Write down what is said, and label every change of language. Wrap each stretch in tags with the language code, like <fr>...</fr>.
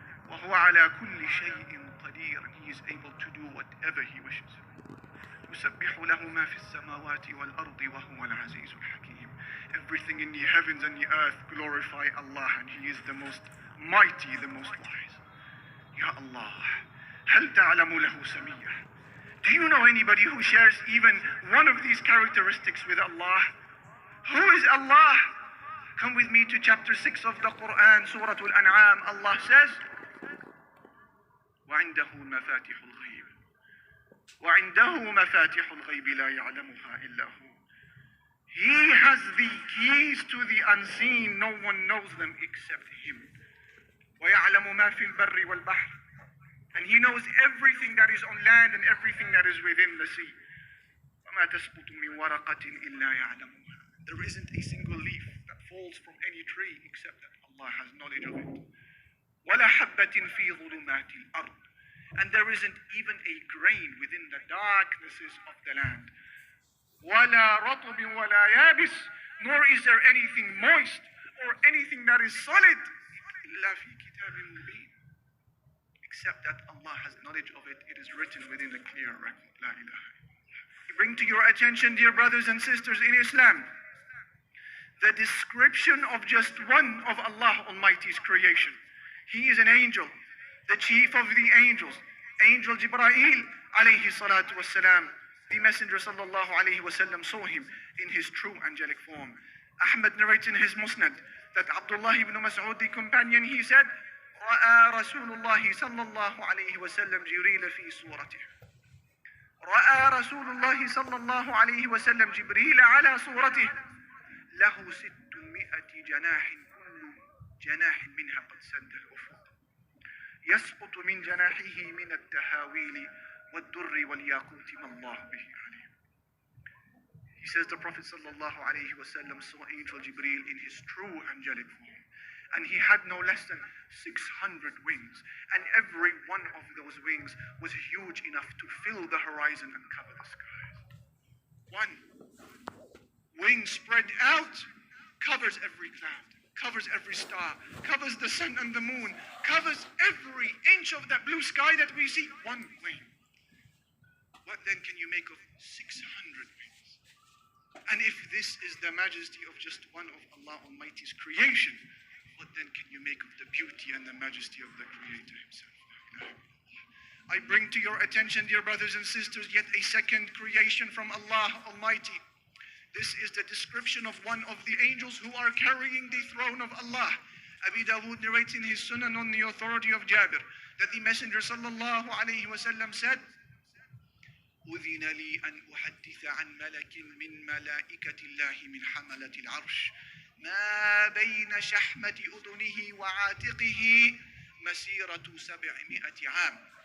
<ar>وَهُوَ عَلَى كُلِّ شَيْءٍ قَدِيرٌ.</ar> <en>He is able to do whatever He wishes.</en> <ar>يُسَبِّحُ لَهُ مَا فِي السَّمَاوَاتِ وَالْأَرْضِ وَهُوَ الْعَزِيزُ الْحَكِيمُ.</ar> <en>Everything in the heavens and the earth glorify Allah, and He is the most mighty, the most wise.</en> <ar>Ya Allah, هل تعلم له سمية?</ar> <en>Do you know anybody who shares even one of these characteristics with Allah? Who is Allah? Come with me to chapter 6 of the Quran, Surah Al-An'am. Allah says,</en> <ar>وعنده مفاتيح الغيب وعنده مفاتيح الغيب لا يعلمها إلا هو.</ar> <en>He has the keys to the unseen. No one knows them except Him.</en> <ar>ويعلم ما في البر والبحر.</ar> <en>And He knows everything that is on land and everything that is within the sea.</en> <ar>وما تسقط من ورقة إلا يعلمها.</ar> <en>There isn't a single leaf that falls from any tree except that Allah has knowledge of it.</en> <ar>ولا حبة في ظلمات الأرض.</ar> <en>And there isn't even a grain within the darknesses of the land.</en> <ar>ولا رطب ولا يابس.</ar> <en>Nor is there anything moist or anything that is solid.</en> <ar>إلا في كتاب مبين.</ar> <en>Except that Allah has knowledge of it. It is written within a clear record. La ilaha illallah. We bring to your attention, dear brothers and sisters in Islam, the description of just one of Allah Almighty's creation. He is an angel, the chief of the angels, Angel Jibreel alayhi salatu wassalam. The Messenger sallallahu alayhi wasallam saw him in his true angelic form. Ahmad narrates in his Musnad that Abdullah ibn Mas'ud, the companion, he said,</en> <ar>رأى رسول الله صلى الله عليه وسلم جبريل في صورته. رأى رسول الله صلى الله عليه وسلم جبريل على صورته. له 600 جناح كل جناح منها قد سد الأفق. يسقط من جناحه من التهاويل والدر والياقوت ما الله به عليم.</ar> <en>He says the Prophet sallallahu alayhi wasallam saw Angel Jibreel in his true angelic form, and he had no less than 600 wings, and every one of those wings was huge enough to fill the horizon and cover the skies. One wing spread out covers every cloud, covers every star, covers the sun and the moon, covers every inch of that blue sky that we see. One wing. What then can you make of 600 wings? And if this is the majesty of just one of Allah Almighty's creation, what then can you make of the beauty and the majesty of the Creator Himself? I bring to your attention, dear brothers and sisters, yet a second creation from Allah Almighty. This is the description of one of the angels who are carrying the throne of Allah. Abi Dawood narrates in his Sunan on the authority of Jabir that the Messenger sallallahu alayhi wasallam said,</en> <ar>أذن لي أن أحدث عن ملك من ملائكة الله من حملة العرش ما بين شحمة أذنه وعاتقه مسيرة 700 عام.</ar>